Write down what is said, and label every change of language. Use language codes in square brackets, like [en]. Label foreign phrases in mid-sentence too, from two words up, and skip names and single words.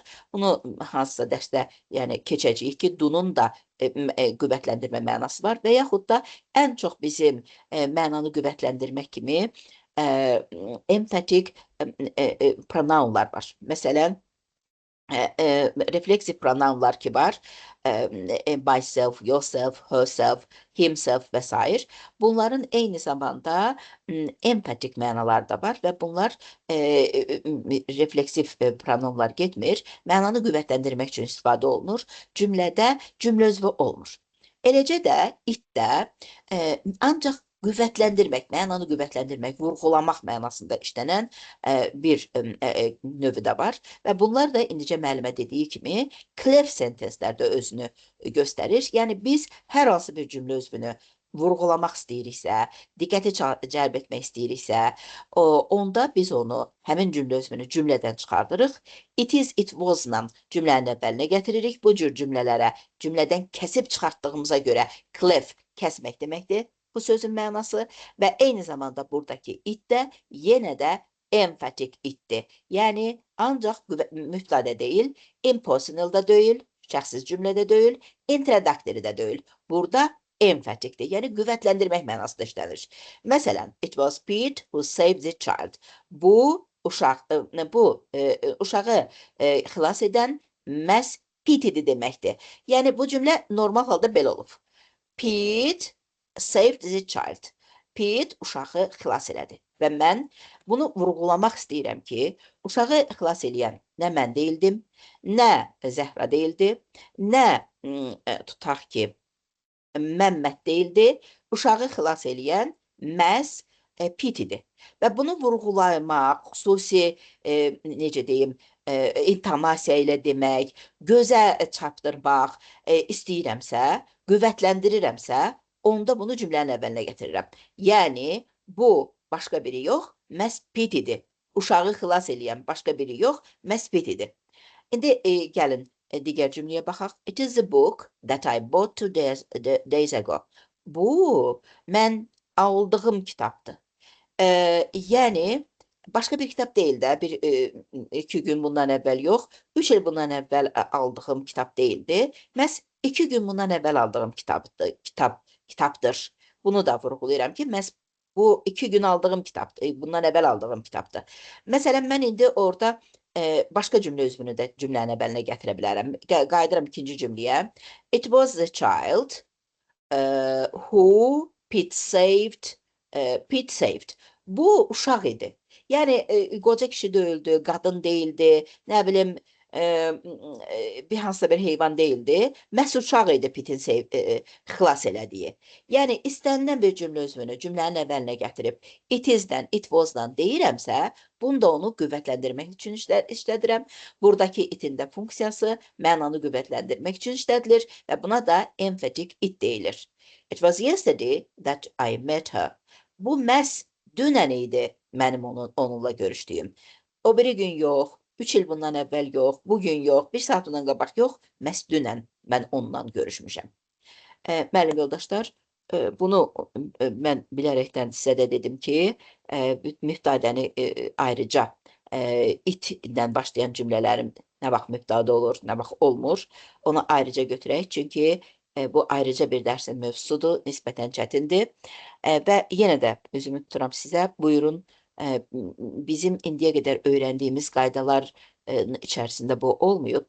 [az] Bunu hansısa dərsdə keçəcəyik ki, do'nun da qüvvətləndirmə mənası var və yaxud da ən çox bizim mənanı qüvvətləndirmək kimi emphatik pronounlar var. Məsələn, refleksif pronounlar ki var. [en] Myself, yourself, herself, himself [az] və s. Bunların eyni zamanda empatik mənaları da var və bunlar refleksif pronomlar getmir. Mənanı qüvvətləndirmək üçün istifadə olunur. Cümlədə cümlə üzvü olmur. Eləcə də itdə ancaq qüvvətləndirmək, mənanı qüvvətləndirmək, vurğulamaq mənasında işlənən bir növü də var. Və bunlar da indicə müəllimə dediyi kimi [en] clef sentencelərdə [az] özünü göstərir. Yəni biz hər hansı bir cümlə üzvünü vurğulamaq istəyiriksə, diqqəti cəlb etmək istəyiriksə, onda biz onu, həmin cümlə üzvünü cümlədən çıxardırıq. [en] It is, it was-la [az] cümlənin əvvəlinə gətiririk. Bu cür cümlələrə cümlədən kəsib çıxartdığımıza görə clef, kəsmək deməkdir bu sözün mənası və eyni zamanda buradakı it də yenə də emphatik itdir. Yəni, ancaq mübtədə deyil, impersonal da deyil, şəxsiz cümlədə deyil, introductory də deyil. Burada emphaticdir. Yəni qüvvətləndirmək mənasında işlənir. Məsələn, [en] it was Pete who saved the child. [az] Bu uşağı xilas edən məhz Pete idi deməkdir. Yəni bu cümlə normal halda belə olub. [en] Pete saved the child. Pete [az] uşağı xilas elədi. Və mən bunu vurğulamaq istəyirəm ki, uşağı xilas eləyən nə mən deyildim, nə Zəhra deyildi, nə tutaq ki, Məmməd deyildi. Uşağı xilas eləyən məhz Pete idi. Və bunu vurğulamaq, xüsusi necə deyim, intonasiya ilə demək, gözə çarpdırmaq istəyirəmsə, qüvvətləndirirəmsə, onda bunu cümlənin əvvəlinə gətirirəm. Yəni, bu başqa biri yox, məhz Pete idi. Uşağı xilas eləyən başqa biri yox, məhz Pete idi. İndi gəlin digər cümləyə baxaq. [en] It is a book that I bought 2 days ago. [az] Bu, mən aldığım kitabdır. Yəni, başqa bir kitab deyil də, 2 gün bundan əvvəl yox, 3 il bundan əvvəl aldığım kitab deyildi. Məhz 2 gün bundan əvvəl aldığım kitabdır. Bunu da vurğulayıram ki, məhz bu 2 gün aldığım kitabdır, bundan əvvəl aldığım kitabdır. Məsələn, mən indi orada başqa cümlə özünü də cümlənin əvvəlinə gətirə bilərəm. Qayıdıram ikinci cümləyə. [en] It was the child who Pete saved. [az] Bu uşaq idi. Yəni, qoca kişi deyildi, qadın deyildi, nə bilim, bir hansısa bir heyvan deyildi. Məhz uşaq idi Pete'in xilas elədiyi. Yəni, istənilən bir cümlə özünü cümlənin əvvəlinə gətirib [en] it is-dən, it was-dan [az] deyirəmsə, bunda onu qüvvətləndirmək üçün işlədirəm. Buradakı itin də funksiyası mənanı qüvvətləndirmək üçün işlədilir və buna da [en] emphatic it [az] deyilir. [en] It was yesterday that I met her. [az] Bu məhz dünən idi mənim onunla görüşdüyüm. O biri gün yox, 3 il bundan əvvəl yox, bugün yox, 1 saat bundan qabaq yox, məhz dünən mən onunla görüşmüşəm. Müəllim yoldaşlar, bunu mən bilərəkdən sizə də dedim ki, mübtədəni ayrıca it-dən başlayan cümlələrim nə vaxt mübtədə olur, nə vaxt olmur, onu ayrıca götürək, çünki bu ayrıca bir dərsin mövzusudur, nisbətən çətindir və yenə də özümü tuturam sizə, buyurun, bizim indiyə qədər öyrəndiyimiz qaydalar içərisində bu olmayıb.